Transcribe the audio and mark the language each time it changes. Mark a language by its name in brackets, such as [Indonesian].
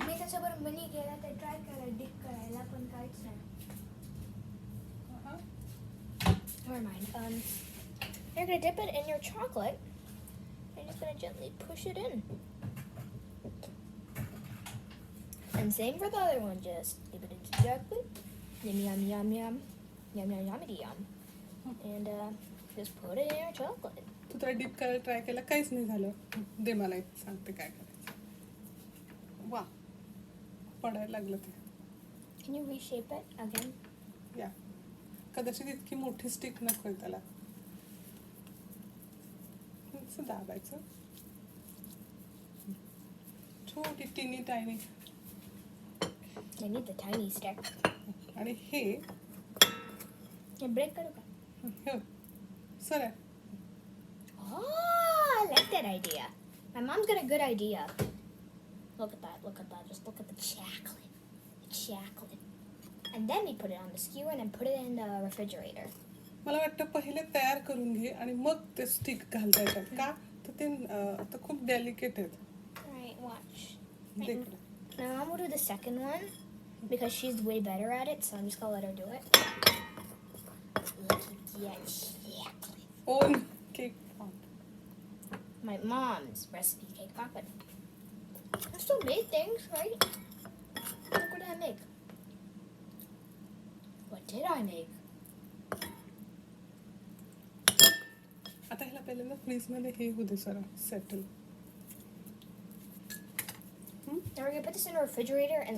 [Marathi] मी त्याच्यावर मनी केला ते ट्राय करायला डिप करायला पण काहीच नाही. हा. [English] Never mind. You're gonna dip it in your chocolate. You're just gonna gently push it in. And same for the other one. Just dip it into chocolate. Yum yum yum yum. Yum yum yummy yum. And just put it in your chocolate. [Marathi] तू तर deep करायला try केला काहीच नाही झालं दे मला एक सांगते काय करायचं वा पडायला लागलं ते [English] Can you reshape it again? [Marathi] या कदाचित इतकी मोठी स्टिक नकोय त्याला असं दाबायचं छोटी [English] Tiny tiny I need the tiny stick. [Marathi] आणि हे [English] Yeah, break it. Sir Oh, I like that idea. My mom's got a good idea. Look at that, look at that. Just look at the chocolate. The chocolate. And then we put it on the skewer and then put it in the refrigerator. [Marathi] मला वाटतं पहिले तयार करून घे आणि मग ते stick घालता येतात का तर ते आता खूप डेलिकेट आहेत [English] Alright, watch. [Hindi] देख [English] Now I'm gonna do the second one because she's way better at it, so I'm just gonna let her do it. Yeah, exactly. Oh, no. Cake pop. My mom's recipe cake pop, but I still made things, right? Look what did I make? What did I make? [Marathi] आता ह्याला पहिल्यांदा फ्रीजमध्ये हे होऊ दे जरा settle. [English] Now we're gonna put this in the refrigerator and